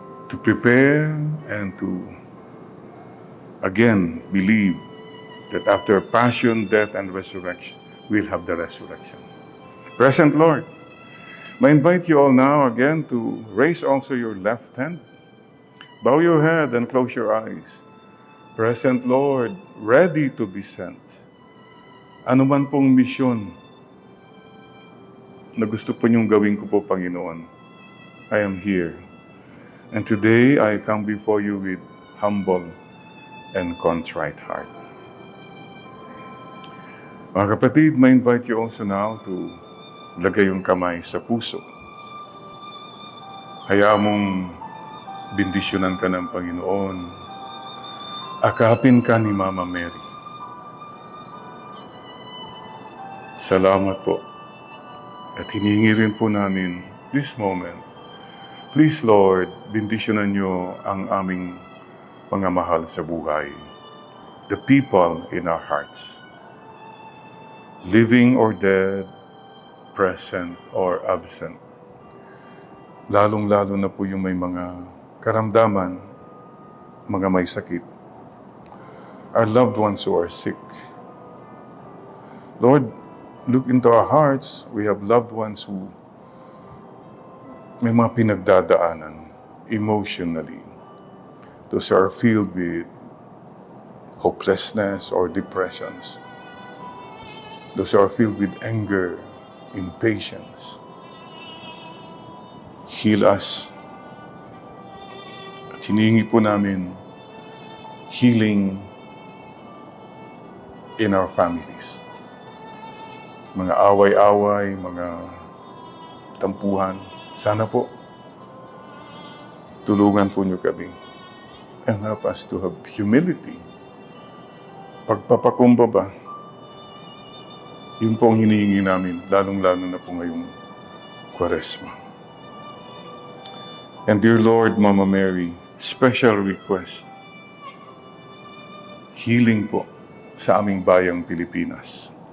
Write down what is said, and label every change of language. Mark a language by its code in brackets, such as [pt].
[en] To prepare and to, again, believe that after passion, death, and resurrection, we'll have the resurrection. Present Lord, I invite you all now again to raise also your left hand, bow your head and close your eyes. Present Lord, ready to be sent. [tl] Ano man pong misyon na gusto po niyong gawin ko po, Panginoon, I am here. [en] And today, I come before you with humble and contrite heart. [tl] Mga kapatid, I invite you also now to lagay yung kamay sa puso. Hayaan mong bendisyonan ka ng Panginoon. Akapin ka ni Mama Mary. Salamat po. At hinihingi rin po namin this moment. Please, Lord, bendisyonan niyo ang aming mga mahal sa buhay. [en] The people in our hearts. Living or dead, present or absent. [tl] Lalong-lalo na po yung may mga karamdaman, mga may sakit. [en] Our loved ones who are sick. Lord, look into our hearts. We have loved ones who may mga pinagdadaanan emotionally. Those are filled with hopelessness or depressions. Those are filled with anger, impatience. Heal us. [tl] At hinihingi po namin healing in our families. Mga away-away, mga tampuhan. Sana po, tulungan po niyo kami. [en] And help us to have humility. [tl] Pagpapakumbaba. Yun po ang hinihingi namin, lalong-lalo na po ngayong Quaresma. [en] And dear Lord, Mama Mary, special request, healing po sa aming bayang Pilipinas.